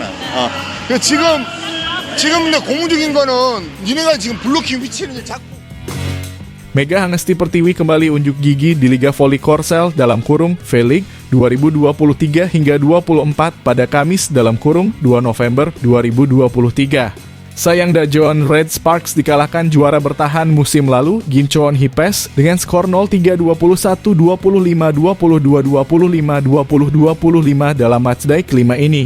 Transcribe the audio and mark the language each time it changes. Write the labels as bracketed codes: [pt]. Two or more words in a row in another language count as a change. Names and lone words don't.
[ko] 그 지금 근데 고무적인 거는 니네가 지금 블로킹 위치를 잡고. [id] Mega Hangesti Pertiwi kembali unjuk gigi di Liga Voli Korsel dalam kurung V-League 2023 hingga 24 pada Kamis dalam kurung 2 November 2023. Sayang Daejeon Red Sparks dikalahkan juara bertahan musim lalu Gincheon Hipes dengan skor 0-3, 21, 25, 22, 25, 20-25 dalam matchday kelima ini.